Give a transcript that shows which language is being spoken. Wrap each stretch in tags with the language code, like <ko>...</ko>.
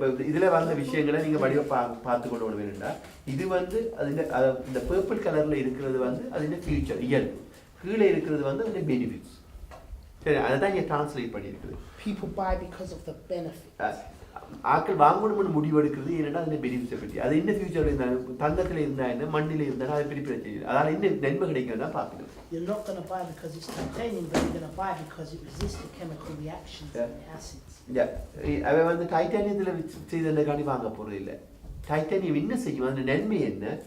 <ta>இதில் வந்த விஷயங்களை நீங்கள் வடிவ பார்த்து கொண்டு வர வேணும்டா. இது வந்து அதில் இந்த பர்பிள் கலரில் இருக்கிறது வந்து அதில் ஃபியூச்சர் இயல்பு, கீழே இருக்கிறது வந்து அதில் பெனிஃபிட்ஸ். சரி, அதை தான் இங்கே டிரான்ஸ்லேட் பண்ணியிருக்குது.</ta> <en>People buy because of the benefit.</en> <ta>ஆக்கள் வாங்கணும்னு முடிவு எடுக்கிறது ஏன்னா அதில் பெனிஃபிட்ஸை பற்றி. அது என்ன ஃபியூச்சரில் இருந்தாலும் தங்கத்தில் இருந்தா என்ன, மண்ணில் இருந்தாலும் அதை பற்றி பிரச்சனை இல்லை. அதனால் என்ன நன்மை கிடைக்கும் தான் பார்க்கணும்.</ta> <en>You're not going to buy because it's titanium, but you're going to buy because it resists the chemical reactions and the acids.</en> <ta>அவன் வந்து டைட்டானியத்தில் செய்ததுக்காண்டி வாங்க போகிறது இல்லை. டைட்டானியம் என்ன செய்யும், அந்த நன்மை என்ன?</ta>